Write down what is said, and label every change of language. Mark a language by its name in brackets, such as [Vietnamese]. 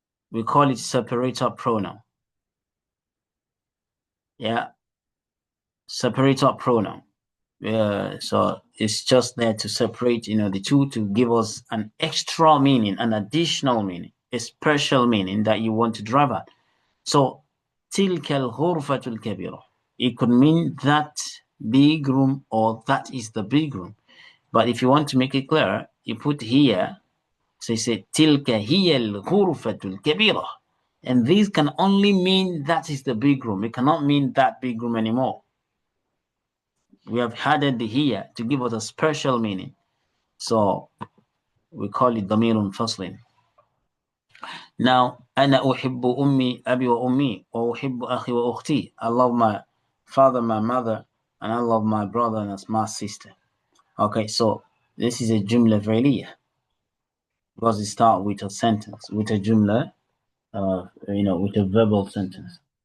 [English] We call it separator pronoun. Yeah, separator pronoun. So it's just there to separate, the two, to give us an extra meaning, an additional meaning, a special meaning that you want to drive at. [Arabic] So تلك الغرفة الكبيرة. [English] It could mean that big room or that is the big room. But if you want to make it clear, you put here, so you say [Arabic] تلك هي الغرفة الكبيرة. [English] And these can only mean that is the big room. It cannot mean that big room anymore. We have added the here to give us a special meaning. So we call it ضمير فصل. [Arabic] Now, أنا أحب أمي أبي وأمي وأحب أخي وأختي. [English] I love my father, my mother, and I love my brother and my sister. Okay, so this is a جملة فعلية because it starts with a sentence, with a جملة, with a verbal sentence.